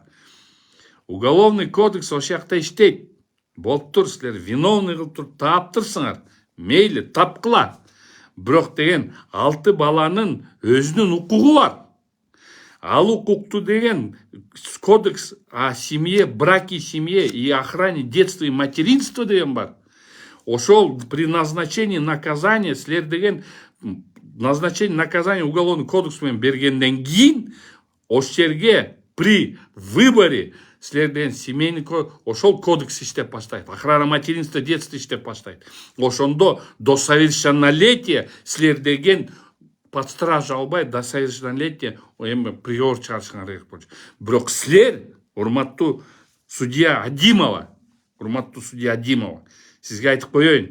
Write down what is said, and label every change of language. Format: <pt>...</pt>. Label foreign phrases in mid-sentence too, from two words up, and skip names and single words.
<ru>Уголовный кодекс</ru> <ky>ошол жакта иштейт. Болуптур, силер виновный кылып туруп таптырсыңар. Мейли, тапкыла. Бирок деген 6 баланын өзүнүн укугу бар. Ал укукту деген</ky> <ru>кодекс о семье, браке, семье и охране детства и материнства</ru> <ky>деген бар. Ошол</ky> <ru>при назначении наказания</ru> <ky>силер деген</ky> <ru>назначение наказания уголовный кодекс</ru> <ky>менен бергенден кийин ошол жерге</ky> <ru>при выборе</ru> <ky>силер деген семейный ошол кодекс иштеп баштайт.</ky> <ru>Охрана материнства, детства</ru> <ky>иштеп баштайт. Ошондо</ky> <ru>до совершеннолетия</ru> <ky>силер деген</ky> <ru>под стражу</ru> <ky>албай</ky> <ru>до совершеннолетия</ru> <ky>эми приговор чыгарышыңар керек болчу. Бирок силер урматтуу судья Адимова, сизге айтып коеюн.</ky>